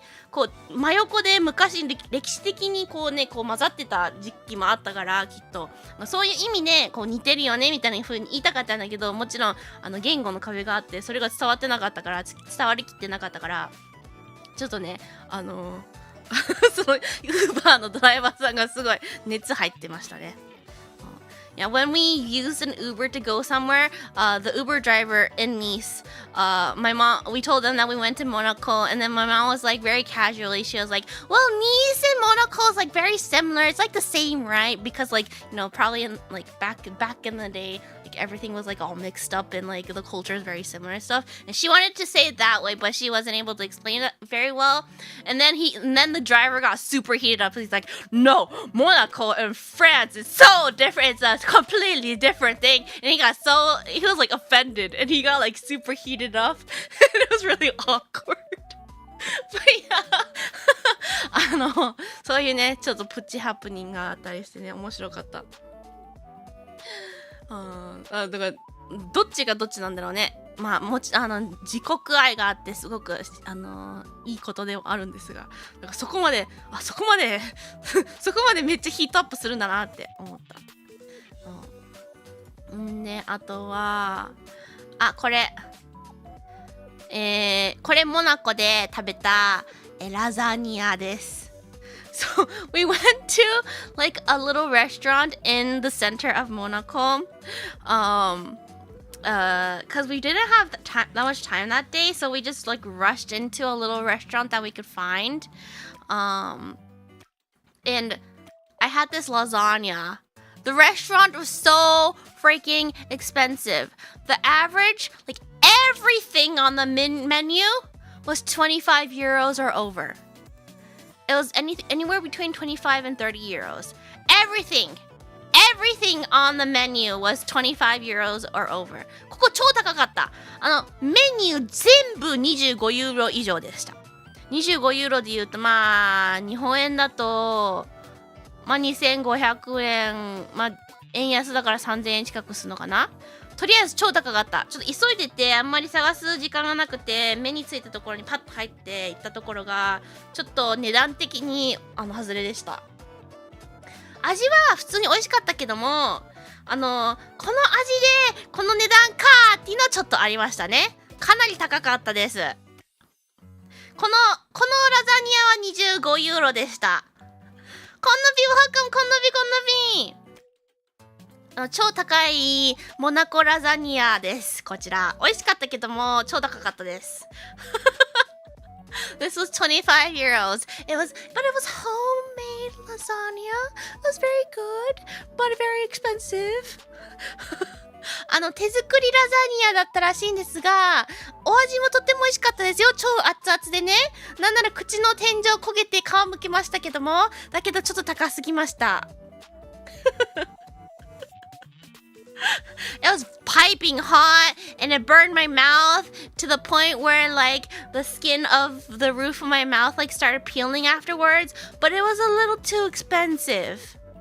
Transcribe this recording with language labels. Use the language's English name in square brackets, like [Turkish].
[Japanese] こう真横で昔歴史的にこう混ざってた時期もあったから、きっと、まあ、そういう意味でこう似てるよねみたいな風に言いたかったんだけど、もちろん言語の壁があってそれが伝わってなかったから、伝わりきってなかったから、ちょっとねそのウーバーのドライバーさんがすごい熱入ってましたね。 [English] Yeah, when we used an Uber to go somewhere, the Uber driver in Nice, we told them that we went to Monaco, and then my mom was like very casually, she was like, well, Nice and Monaco is like very similar, it's like the same, right? Because like, you know, probably in like back in the day, like everything was like all mixed up and like the culture is very similar and stuff. And she wanted to say it that way, but she wasn't able to explain it very well. And then the driver got super heated up. He's like, no, Monaco and France is so different. It's a completely different thing. And he was like offended and he got like super heated up. And it was really awkward. But yeah. [Japanese] そういうね、ちょっとプチハプニングがあったりしてね、面白かった。だからどっちがどっちなんだろうね。まあ自国愛があってすごくいいことではあるんですが、だからそこまでそこまでめっちゃヒートアップするんだなって思った。であとはこれモナコで食べたラザニアです。 [English] So we went to like a little restaurant in the center of Monaco, because we didn't have that much time that day, so we just like rushed into a little restaurant that we could find, and I had this lasagna. The restaurant was so freaking expensive. The average, like everything on the menu was 25 euros or over. It was anywhere between 25 and 30 euros. Everything on the menu was 25 euros or over. [Japanese] ここ超高かった。メニュー全部25ユーロ以上でした。 25ユーロで言うと、まあ、日本円だと、まあ、2500円、まあ、円安だから3000円近くするのかな。とりあえず超高かった。ちょっと急いでてあんまり探す時間がなくて、目についたところにパッと入って行ったところがちょっと値段的に外れでした。味は普通に美味しかったけども、この味でこの値段かーっていうのはちょっとありましたね。かなり高かったです。このラザニアは25ユーロでした。こんなビワーカム、こんなビ超高いモナコラザニアです。こちら美味しかったけども超高かったです。 [English] This was 25 euros. But it was homemade lasagna. It was very good, but very expensive. [Japanese] 手作りラザニアだったらしいんですが、お味もとっても美味しかったですよ。超熱々でね。なんなら口の天井焦げて皮むけましたけども、だけどちょっと高すぎました。 [English] It was piping hot and it burned my mouth to the point where like the skin of the roof of my mouth like started peeling afterwards, but it was a little too expensive.